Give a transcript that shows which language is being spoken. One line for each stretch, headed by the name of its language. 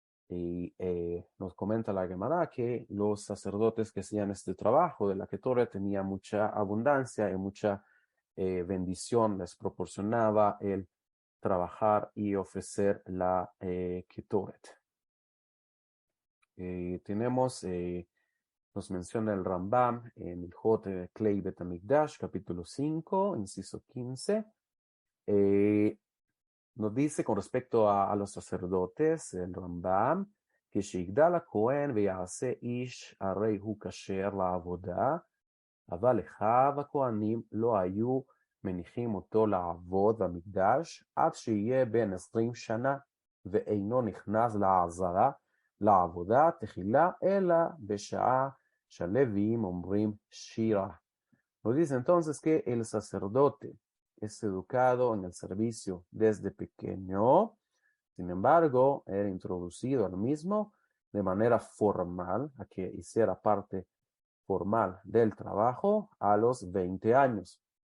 Spanish: Y nos comenta la Gemara que los sacerdotes que hacían este trabajo de la Ketoret tenían mucha abundancia y mucha bendición, les proporcionaba el trabajar y ofrecer la Ketoret. Tenemos, nos menciona el Rambam en el Jote Klei Bet HaMikdash, capítulo 5, inciso 15. Nos dice con respecto a los sacerdotes, el Rambam, que
Hebrew: שיגדל הכהן ויעשה איש הרי הוא כשר לעבודה, אבל אחיו הכהנים לא היו מניחים אותו לעבוד במקדש עד שיהיה בן 20 שנה, ואינו נכנס לעבודה תחילה, אלא בשעה שהלוויים אומרים שירה.
Spanish: Nos dice entonces que el sacerdote es educado en el servicio desde pequeño, sin embargo, era introducido al mismo de manera formal, a que hiciera parte formal del trabajo a los 20 años.